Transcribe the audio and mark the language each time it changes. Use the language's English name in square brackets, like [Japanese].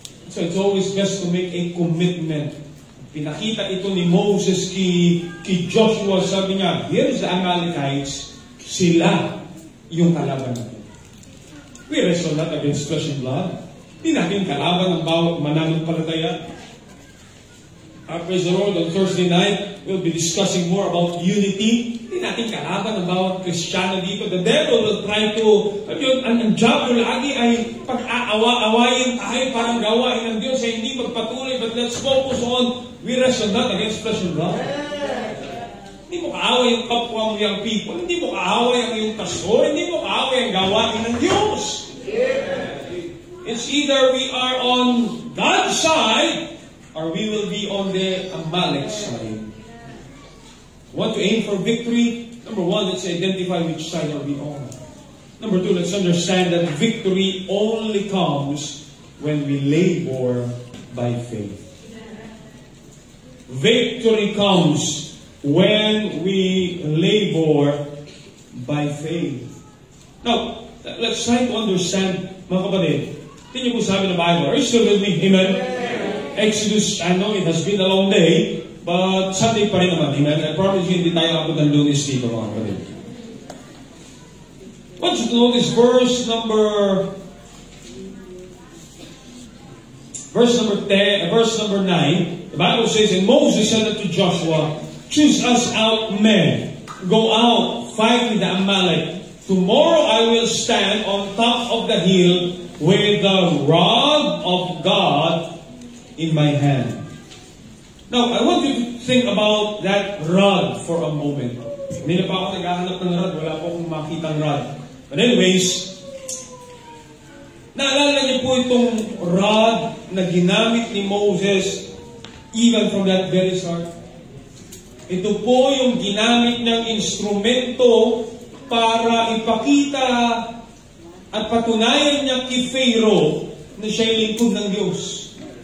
[English] So it's always best to make a commitment. [Filipino] Pinakita ito ni Moses kay Joshua, sabi niya, [English] here's the Amalekites, [Filipino] sila yung kalaban natin. [English] We wrestle not against flesh and blood. [Filipino] Hindi natin kalaban ang bawat mananampalataya. [English] Praise the Lord, on Thursday night, we'll be discussing more about unity. [Filipino] Hindi natin kalaban ang bawat Kristiyano dito. [English] The devil will try to, [Filipino] ang job ko lagi ay pag-aawa-awayin tayo parang gawain ng Diyos ay hindi magpatuloy. [English] But let's focus on, we wrestle not against flesh and blood. [Filipino] Hindi mo kaaway yung kapwa mo yung people. Hindi mo kaaway ang iyong pastor. Hindi mo kaaway ang gawain ng Diyos. [English] It's either we are on God's side or we will be on the Amalek side. Want to aim for victory? Number one, let's identify which side are we on. Number two, let's understand that victory only comes when we labor by faith. Victory comes when we labor by faith. Now, let's try to understand, [Filipino] mga kapatid. Tingnan po sabi ng Bible. [English] Are you still with me? Amen? Exodus, I know it has been a long day, but Sunday [Filipino] pa rin naman. [English] Amen? I promise you, [Filipino] hindi tayo abot ng Lunes dito, mga kapatid. [English] I want you to notice verse number 9. The Bible says, and Moses said unto Joshua, choose us out men, go out, fight with the Amalek. Tomorrow I will stand on top of the hill with the rod of God in my hand. Now, I want you to think about that rod for a moment. [Filipino] Hindi na pa ako naghahanap ng rod, wala po akong makitang rod. [English] But anyways, [Filipino] naalala niyo po itong rod na ginamit ni Moses [English] even from that very start? [Filipino] Ito po yung ginamit ng instrumento para ipakita at patunayan niya kay Pharaoh na siya'y lingkod ng Diyos.